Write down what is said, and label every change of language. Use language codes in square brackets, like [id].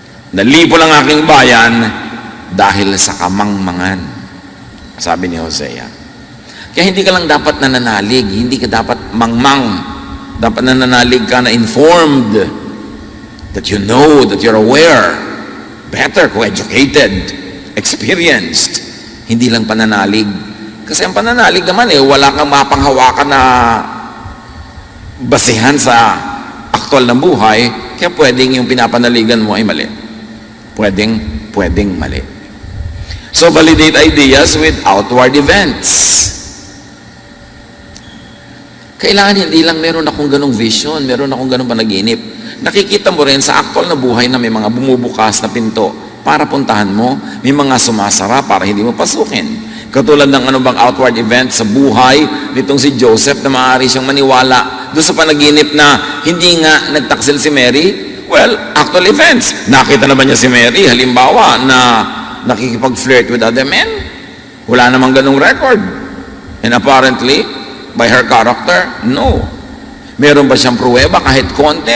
[tl] Nalipo lang aking bayan dahil sa kamangmangan. Sabi ni Hosea. Kaya hindi ka lang dapat nananalig, hindi ka dapat mangmang. Dapat nananalig ka na [en] informed, that you know, that you're aware, better kung educated, experienced, [tl] hindi lang pananalig. Kasi ang pananalig naman wala kang mapanghawakan na basihan sa aktwal ng buhay, Kaya pwedeng yung pinapanaligan mo ay mali. Pwedeng mali. [en] So, validate ideas with outward events. [tl] Kailangan hindi lang meron akong ganong vision, meron akong ganong panaginip. Nakikita mo rin sa actual na buhay na may mga bumubukas na pinto para puntahan mo, may mga sumasara para hindi mo pasukin. Katulad ng ano bang outward event sa buhay nitong si Joseph na maaari siyang maniwala doon sa panaginip na hindi nga nagtaksil si Mary. [en] Well, actual events. [tl] Nakita na ba niya si Mary? Halimbawa na nakikipag-flirt [en] with other men? [tl] Wala namang ganong record. [en] And apparently, by her character, no. [tl] Meron ba siyang pruweba kahit konti?